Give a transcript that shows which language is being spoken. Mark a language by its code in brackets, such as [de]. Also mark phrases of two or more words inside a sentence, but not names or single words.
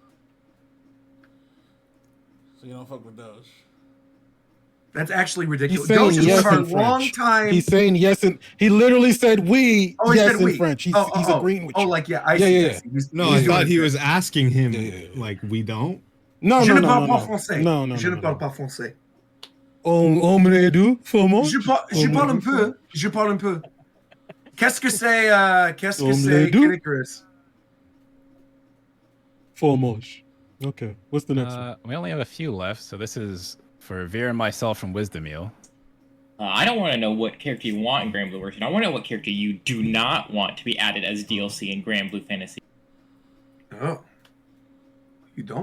[en] So you don't fuck with Doge. That's actually He's ridiculous. saying Doge is yes one in of our long French. time. He's saying yes, and he literally said we. Oh, he yes said in we. French. He's agreeing with you. Oh, like yeah, I Yeah, see. yeah, I see. He's- No, he's I thought doing he it. was asking him, like, we don't? No, [fr] Je [en] no, [fr] ne [en] no, [fr] parle [en] no, [fr] pas [en] no. [fr] français. [en] No, no, [fr] Je [en] no, [fr] ne [en] no, [fr] parle [en] no. [fr] pas français. On me do comment? Je parle un peu. Je parle un peu. Qu'est-ce que c'est Omelette. [en] Kid Icarus? [fr] Fromage. [en] Okay. What's the next one? We only have a few left, so this is for Veer and myself from Wisdom Meal. I don't want to know what character you want in Grand Blue version. I want to know what character you do not want to be added as DLC in Grand Blue Fantasy. Oh. You don't?